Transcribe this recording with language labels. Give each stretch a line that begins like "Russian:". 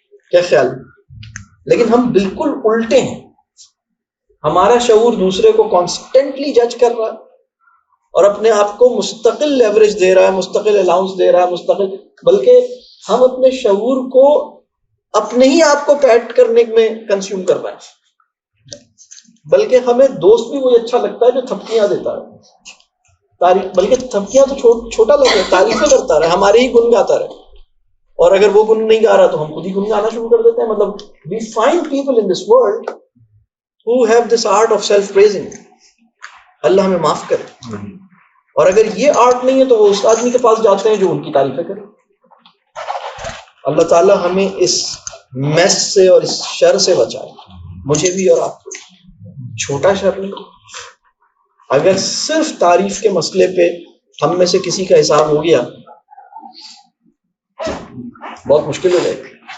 Urdu: کیا خیال؟ لیکن ہم بالکل الٹے ہیں. ہمارا شعور دوسرے کو کانسٹنٹلی جج کر رہا ہے اور اپنے آپ کو مستقل لیوریج دے رہا ہے، مستقل الاؤنس دے رہا ہے، مستقل، بلکہ ہم اپنے شعور کو اپنے ہی آپ کو پیٹ کرنے میں کنزیوم کر رہے ہیں. بلکہ ہمیں دوست بھی وہی اچھا لگتا ہے جو تھپکیاں دیتا ہے، تعریف، بلکہ تھپکیاں تو چھوٹا لگے، تعریفیں کرتا رہے، ہمارے ہی گن گاتا رہے. اور اگر وہ گن نہیں گا رہا تو ہم خود ہی گن گانا شروع کر دیتے ہیں. مطلب
English: we find people in this world who have this art of self praising.
Urdu: اللہ ہمیں معاف کرے. اور اگر یہ آرٹ نہیں ہے تو وہ اس آدمی کے پاس جاتے ہیں جو ان کی تعریفیں کرے. اللہ تعالی ہمیں اس میس سے اور اس شر سے بچائے، مجھے بھی اور آپ کو. چھوٹا شر نہیں. اگر صرف تعریف کے مسئلے پہ ہم میں سے کسی کا حساب ہو گیا بہت مشکل ہو جائے گی.